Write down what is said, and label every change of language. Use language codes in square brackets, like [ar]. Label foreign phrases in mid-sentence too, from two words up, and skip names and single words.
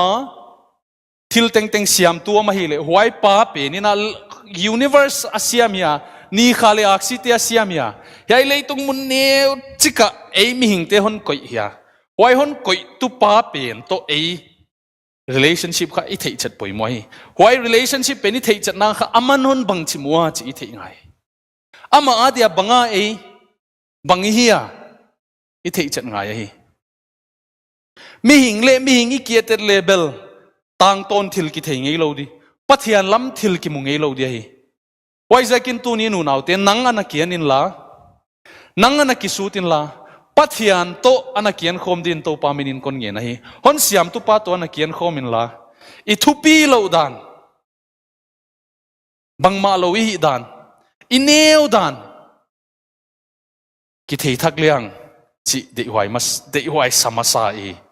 [zom] thil teng teng siam tu ma hi le huai pa pe ni na universe asiamia ni khale aksite asiamia yai le tung mun ne chika ei mi hing te hon koi hia huai hon koi tu pa pen to ei relationship kha i thei chat poi moi huai relationship pe ni thei chat na kha aman hon bang chi muwa chi i thei ngai ama adia banga ei bang hiya i thei chat ngai hi mi hing i kiatet level tang ton thil ki thei ngei lo di pathian lam thil ki mu ngei lo di hi wai zakin tu ni nu nau te nang ana kian in la nang ana ki sutin la pathian to ana kian khom din to pa minin kon nge na hi hon siam tu pa to ana kian khom in la i thupi lo dan bangma lo hi dan i neu dan ki thei thak liang chi de huai samasa i